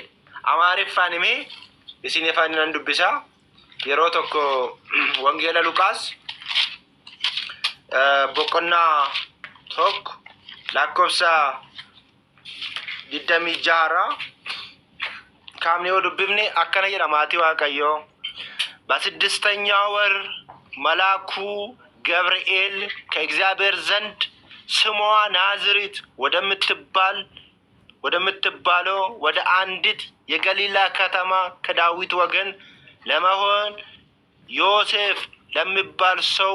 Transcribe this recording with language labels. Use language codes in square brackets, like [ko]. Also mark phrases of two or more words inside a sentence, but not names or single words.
[om] Amaariffaan himee isin afaan nan dubbisaa. Yeroo tokko wangeela Luqaas boqonnaa 1 lakkoofsa 26 kaamni yoo dubbifne akkana jedha maatii Waaqayyo. [am] በስድስተኛው ወር መልአኩ ገብርኤል ከእግዚአብሔር ዘንድ ስሟ ናዝሬት ወደምትባለው ወደ አንዲት የገሊላ ከተማ ከዳዊት ወገን ለመሆን ዮሴፍ ለሚባል ሰው